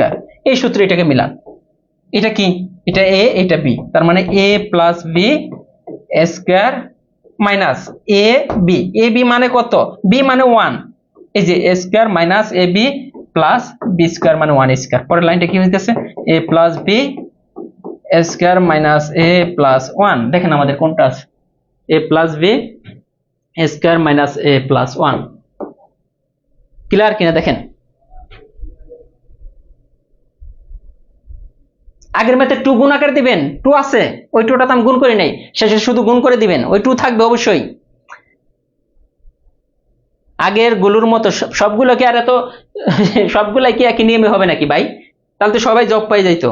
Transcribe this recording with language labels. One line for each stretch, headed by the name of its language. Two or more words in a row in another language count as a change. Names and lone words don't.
Bangla: এই সূত্রে এটাকে মিলান, এটা কি, এটা a এটা b, তার মানে a + b² - ab, ab মানে কত, b মানে 1, এই যে a² - ab + b² মানে 1²। পরের লাইনটা কি হইতেছে a + b² - a + 1, দেখেন আমাদের কোনটা আছে, a + b² - a + 1। ক্লিয়ার কিনা দেখেন, আগের ম্যাথে 2 গুণ আকারে দিবেন, 2 আছে, ওই 2টা তো আমি গুণ করি নাই, শেষে শুধু গুণ করে দিবেন, ওই 2 থাকবে অবশ্যই। আগের গুলোর মতো সবগুলো কি আর এত সবগুলাই কি একই নিয়মে হবে নাকি ভাই, তাহলে তো সবাই জব পাই যাইতো।